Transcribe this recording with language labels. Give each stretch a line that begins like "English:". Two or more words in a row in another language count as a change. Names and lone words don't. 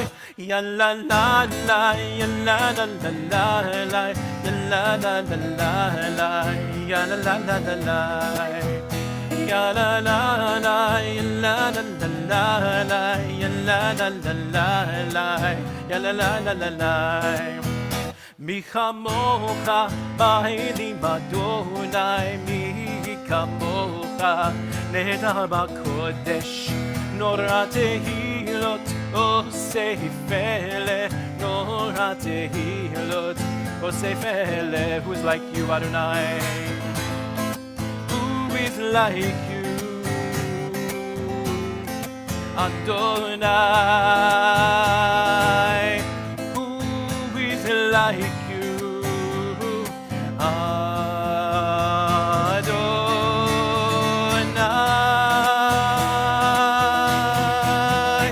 Hebrew: Ya la la la, ya la la la la la, ya la la la la la, ya la la la la la. Ya la la la, ya la la la la, ya la la la la, ya la la la la. מי כמוך באלים אדוני, מי כמוך נהדר בקודש, נורא תהילות עושה פלא, נורא תהילות עושה פלא.
English: Who's like you, Adonai? Who is like you, Adonai? Like you, Adonai.